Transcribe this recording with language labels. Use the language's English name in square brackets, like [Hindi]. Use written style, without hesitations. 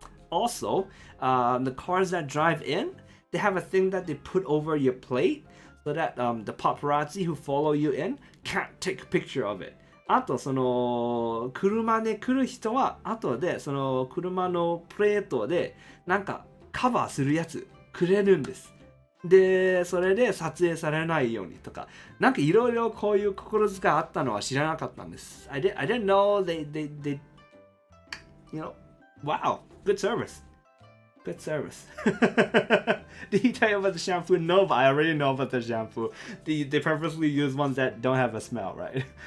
[English] Also, the cars that drive in, they have a thing that they put over your plate so that the paparazzi who follow you in can't take a picture of it. [Japanese] あと、その、車で来る人は、後で、その、車のプレートで、なんか、カバーするやつ、くれるんです。で、それで撮影されないようにとか、なんかいろいろこういう心遣いあったのは知らなかったんです。 [English] I didn't know they, you know, wow, good service. Good service. Did he tell you about the shampoo? No, but I already know about the shampoo. They purposely use ones that don't have a smell, right?